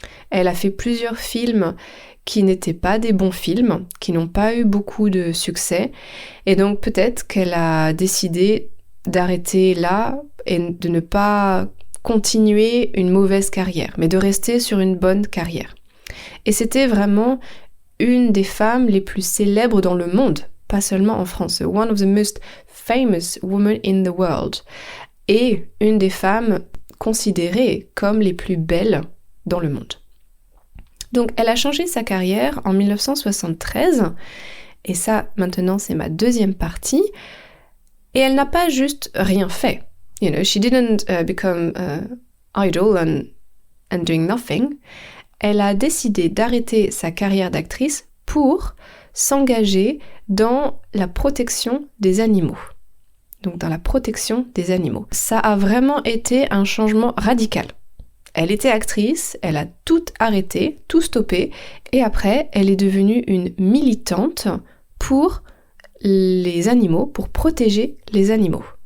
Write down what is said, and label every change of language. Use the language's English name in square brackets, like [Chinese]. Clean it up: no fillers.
[French] Elle a fait plusieurs films qui n'étaient pas des bons films, qui n'ont pas eu beaucoup de succès, et donc peut-être qu'elle a décidé d'arrêter là et de ne pas continuer une mauvaise carrière, mais de rester sur une bonne carrière. Et c'était vraiment une des femmes les plus célèbres dans le monde, pas seulement en France. [English] One of the most famous women in the world. [French] Et une des femmes considérées comme les plus belles dans le monde. Donc elle a changé sa carrière en 1973, et ça maintenant c'est ma deuxième partie, et elle n'a pas juste rien fait. [English] She didn't become idol and doing nothing. [French] Elle a décidé d'arrêter sa carrière d'actrice pour s'engager dans la protection des animaux. Donc dans la protection des animaux. Ça a vraiment été un changement radical. Elle était actrice, elle a tout arrêté, tout stoppé, et après, elle est devenue une militante pour les animaux, pour protéger les animaux.